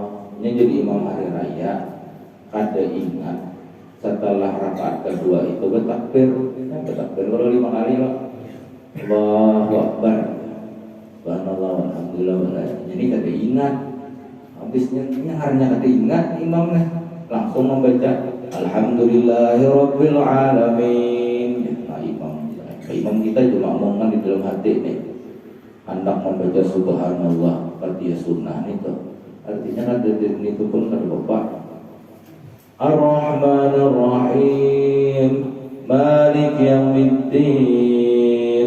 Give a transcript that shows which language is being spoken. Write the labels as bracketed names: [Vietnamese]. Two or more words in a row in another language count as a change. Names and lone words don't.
[Banjar] Ini jadi imam hari raya, kada ingat setelah rakaat kedua itu bertakbir kalau 5 kali lah. [Arabic] Allahu Akbar, subhanallah, alhamdulillah. [Banjar] Jadi kada ingat, habisnya harinya kada ingat imamnya langsung membaca [Arabic] Alhamdulillahirabbil alamin. [Indonesian] Nah, imam kita cuma omongan di dalam hati nih, hendak membaca subhanallah karena sunnah itu. Artinya ada itu pun kata Bapak [Arabic] Ar-Rahmanir Rahim Malik Yaumiddin.